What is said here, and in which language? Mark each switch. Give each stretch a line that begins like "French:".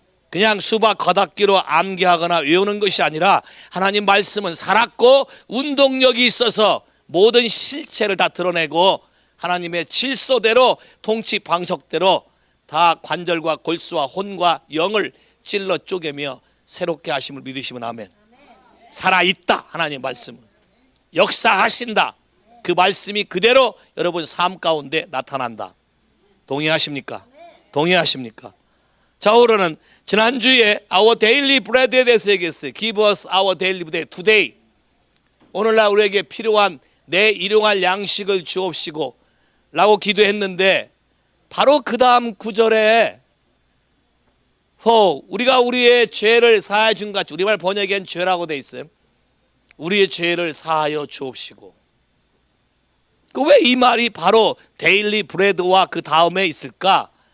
Korean: 그냥 수박 겉핥기로 암기하거나 외우는 것이 아니라 하나님 말씀은 살았고 운동력이 있어서 모든 실체를 다 드러내고 하나님의 질서대로 통치 방식대로 다 관절과 골수와 혼과 영을 찔러 쪼개며 새롭게 하심을 믿으시면 아멘. 살아있다. 하나님 말씀은 역사하신다. 그 말씀이 그대로 여러분 삶 가운데 나타난다. 동의하십니까? 동의하십니까? 자오로는 지난주에
English: Our Daily Bread
Korean: 에 대해서 얘기했어요.
English: Give us our daily bread today.
Korean: 오늘날 우리에게 필요한 내 일용할 양식을 주옵시고 라고 기도했는데 바로 그 다음 구절에 우리가 우리의 죄를 사하여 준 것 같이, 우리말 번역엔 죄라고 돼 있어요. 우리의 죄를 사하여 주옵시고. 왜 이 말이 바로 데일리 브레드와 그 다음에 있을까?